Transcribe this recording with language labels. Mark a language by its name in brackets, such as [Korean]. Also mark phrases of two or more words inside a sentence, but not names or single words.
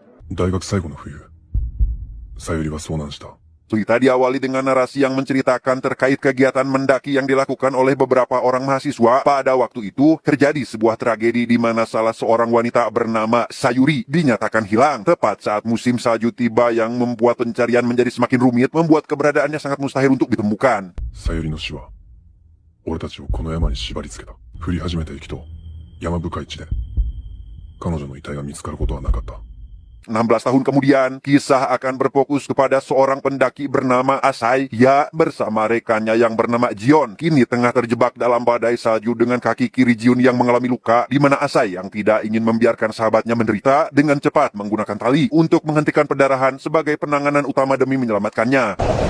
[Japanese] 大学最後の冬、さゆりは遭難した。 [Indonesian] Cerita diawali dengan narasi yang menceritakan terkait kegiatan mendaki yang dilakukan oleh beberapa orang mahasiswa. Pada waktu itu, terjadi sebuah tragedi di mana salah seorang wanita bernama Sayuri dinyatakan hilang. Tepat saat musim salju tiba yang membuat pencarian menjadi semakin rumit, membuat keberadaannya sangat mustahil untuk ditemukan. [Japanese] さゆりの死は、俺たちをこの山に縛り付けた。降り始めた雪と山深い地で、彼女の遺体が見つかることはなかった。 [Indonesian] 16 tahun kemudian, kisah akan berfokus kepada seorang pendaki bernama Asai, ya bersama rekannya yang bernama Jion. Kini tengah terjebak dalam badai salju dengan kaki kiri Jion yang mengalami luka, di mana Asai yang tidak ingin membiarkan sahabatnya menderita dengan cepat menggunakan tali untuk menghentikan pendarahan sebagai penanganan utama demi menyelamatkannya.